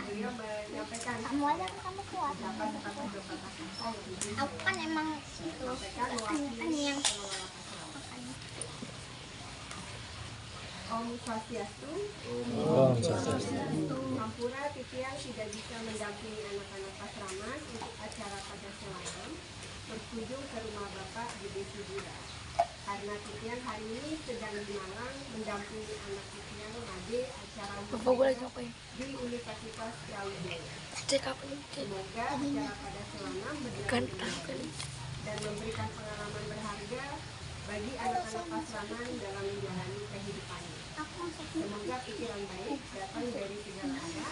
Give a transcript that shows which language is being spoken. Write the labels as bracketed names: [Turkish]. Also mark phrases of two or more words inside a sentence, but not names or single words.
[Indonesian] Kamu aja kamu kuat. Aku kan emang itu kan yang Om Swastiastu. Om Swastiastu. Hampura Titian tidak bisa mendampingi anak-anak Pasraman untuk acara pada semalam berkunjung ke rumah Bapak di Desibura. Karena Titian hari ini sedang di Malang mendampingi anak Titian ade acara di Universitas Brawijaya. Semoga acara pada semalam berjalan dan memberikan pengalaman berharga bagi anak-anak Pasraman dalam menjalani kehidupannya. Semoga pikiran baik datang dari segala arah.